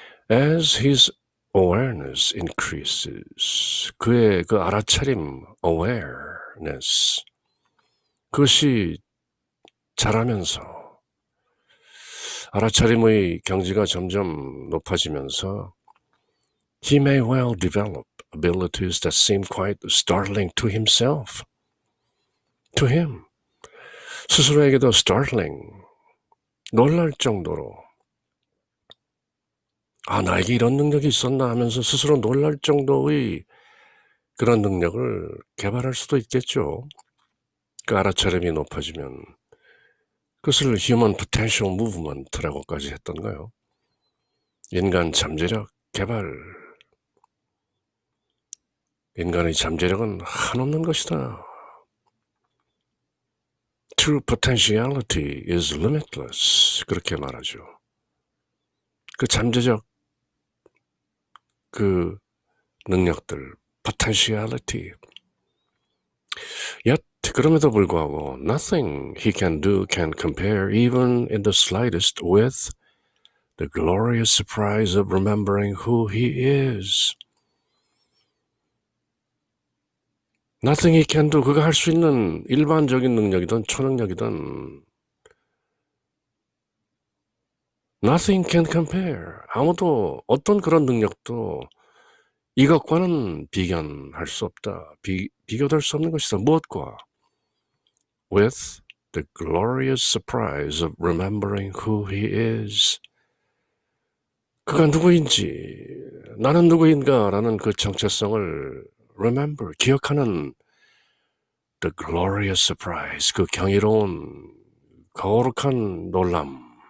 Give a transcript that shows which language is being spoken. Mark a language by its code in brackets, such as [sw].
[en] As his awareness increases, [ko] 그의 그 알아차림, awareness, 그것이 자라면서 알아차림의 경지가 점점 높아지면서 [en] He may well develop abilities that seem quite startling to himself. To him. [ko] 스스로에게도 startling, 놀랄 정도로 나에게 이런 능력이 있었나 하면서 스스로 놀랄 정도의 그런 능력을 개발할 수도 있겠죠. 그 알아차림이 높아지면 그것을 Human Potential Movement라고까지 했던가요? 인간 잠재력 개발. 인간의 잠재력은 한없는 것이다. [en] True potentiality is limitless. [ko] 그렇게 말하죠. 그 잠재적 그 능력들, potentiality. [en] Yet, [ko] 그럼에도 불구하고 [en] nothing he can do can compare even in the slightest with the glorious surprise of remembering who he is. Nothing he can do, [ko] 그가 할 수 있는 일반적인 능력이든 초능력이든 [en] nothing can compare. [ko] 아무도 어떤 그런 능력도 이것과는 비견할 수 없다. 비교될 수 없는 것이다. 무엇과? [en] With the glorious surprise of remembering who he is. [ko] 그가 누구인지, 나는 누구인가라는 그 정체성을 remember, 기억하는 [en] the glorious surprise, [ko] 그 경이로운, 거룩한 놀람.